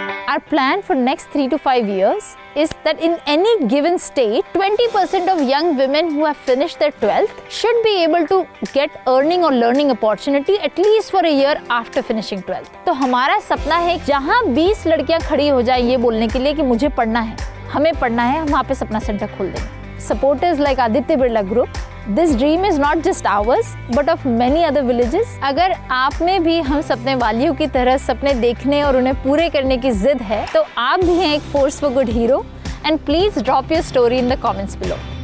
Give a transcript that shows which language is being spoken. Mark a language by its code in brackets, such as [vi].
[en] Our plan for next 3 to 5 years is that in any given state, 20% of young women who have finished their 12th should be able to get earning or learning opportunity at least for a year after finishing 12th. [hi] तो हमारा सपना है जहाँ 20 लड़कियाँ खड़ी हो जाएं ये बोलने के लिए कि मुझे पढ़ना है, हमें पढ़ना है, हम वहाँ पे सपना सेंटर खोल देंगे। [en] Supporters like Aditya Birla Group, this dream is not just ours but of many other villages. [hi] अगर आप में भी हम सपने वालियों की तरह सपने देखने और उन्हें पूरे करने की जिद है, तो आप भी हैं एक Force for Good hero, [en] and please drop your story in the comments below.